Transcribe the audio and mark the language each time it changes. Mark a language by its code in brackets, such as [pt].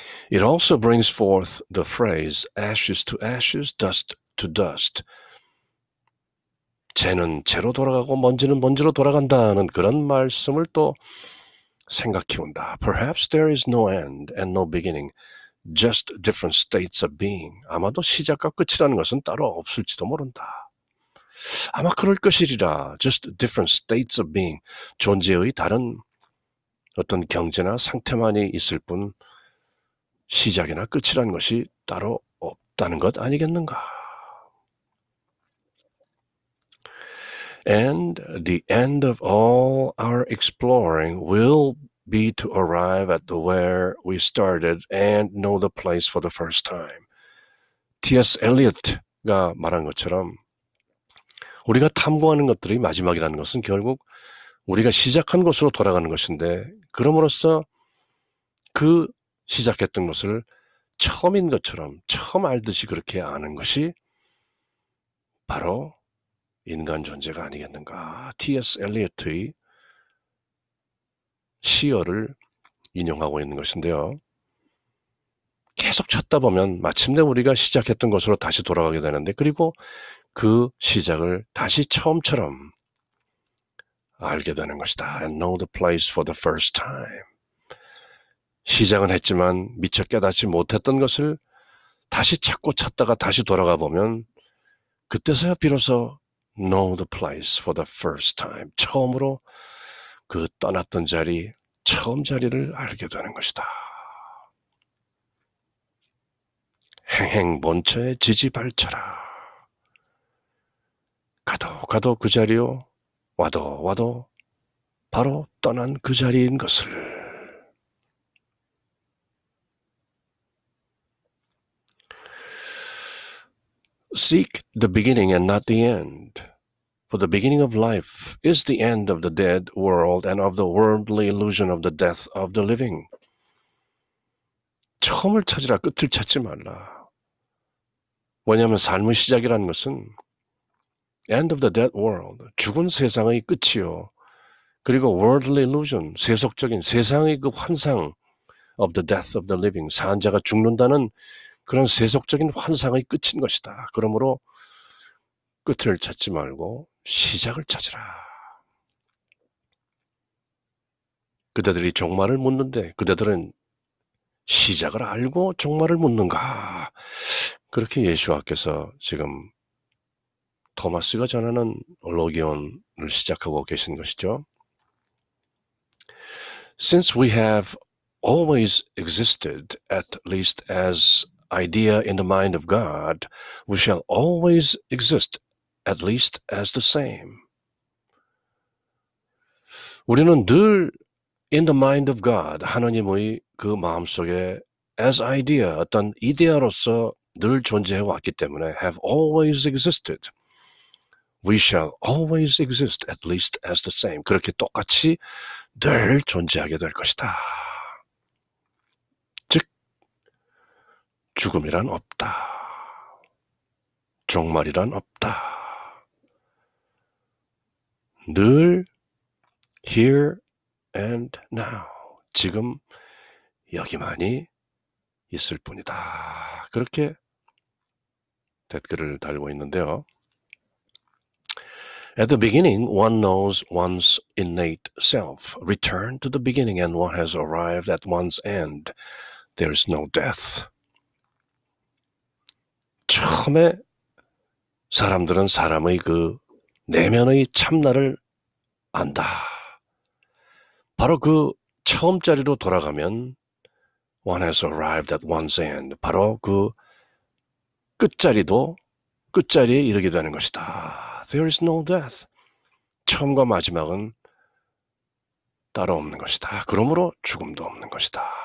[en] It also brings forth the phrase ashes to ashes, dust to dust. [ko] 재는 재로 돌아가고 먼지는 먼지로 돌아간다는 그런 말씀을 또 생각해 온다. [en] Perhaps there is no end and no beginning, just different states of being. [ko] 아마도 시작과 끝이라는 것은 따로 없을지도 모른다. 아마 그럴 것이리라. [en] Just different states of being. [ko] 존재의 다른 어떤 경제나 상태만이 있을 뿐 시작이나 끝이라는 것이 따로 없다는 것 아니겠는가? [en] And the end of all our exploring will be to arrive at where we started and know the place for the first time. T.S. [ko] Eliot가 말한 것처럼 우리가 탐구하는 것들이 마지막이라는 것은 결국 우리가 시작한 곳으로 돌아가는 것인데, 그럼으로써 그 시작했던 것을 처음인 것처럼 처음 알듯이 그렇게 아는 것이 바로 인간 존재가 아니겠는가. [en] T.S. [ko] 엘리어트의 시어를 인용하고 있는 것인데요. 계속 찾다 보면 마침내 우리가 시작했던 곳으로 다시 돌아가게 되는데, 그리고 그 시작을 다시 처음처럼 알게 되는 것이다. [en] And know the place for the first time. [ko] 시작은 했지만 미처 깨닫지 못했던 것을 다시 찾고 찾다가 다시 돌아가 보면 그때서야 비로소 [en] know the place for the first time. [ko] 처음으로 그 떠났던 자리, 처음 자리를 알게 되는 것이다. 행행본처에 지지발처라. 가도 그 자리요, 와도 바로 떠난 그 자리인 것을. [en] Seek the beginning and not the end. For the beginning of life is the end of the dead world and of the worldly illusion of the death of the living. [ko] 처음을 찾으라, 끝을 찾지 말라. 왜냐하면 삶의 시작이라는 것은 [en] end of the dead world, [ko] 죽은 세상의 끝이요. 그리고 [en] worldly illusion, [ko] 세속적인 세상의 그 환상 [en] of the death of the living, [ko] 산 자가 죽는다는 그런 세속적인 환상의 끝인 것이다. 그러므로 끝을 찾지 말고 시작을 찾으라. 그대들이 종말을 묻는데 그대들은 시작을 알고 종말을 묻는가? 그렇게 예수와께서 지금 토마스가 전하는 로기온을 시작하고 계신 것이죠. [en] Since we have always existed, at least as idea in the mind of God, we shall always exist, at least as the same. [ko] 우리는 늘 [en] in the mind of God, [ko] 하나님의 그 마음속에 [en] as idea, [ko] 어떤 이데아로서 늘 존재해 왔기 때문에 [en] have always existed. We shall always exist at least as the same. [ko] 그렇게 똑같이 늘 존재하게 될 것이다. 즉 죽음이란 없다. 종말이란 없다. [en] 늘 here and now. [ko] 지금 여기만이 있을 뿐이다. 그렇게 댓글을 달고 있는데요. [en] At the beginning, one knows one's innate self. Return to the beginning and one has arrived at one's end. There is no death. [ko] 처음에 사람들은 사람의 그 내면의 참나를 안다. 바로 그 처음 자리로 돌아가면 [en] one has arrived at one's end. [ko] 바로 그 끝자리에 이르게 되는 것이다. [en] There is no death. [ko] 처음과 마지막은 따로 없는 것이다. 그러므로 죽음도 없는 것이다.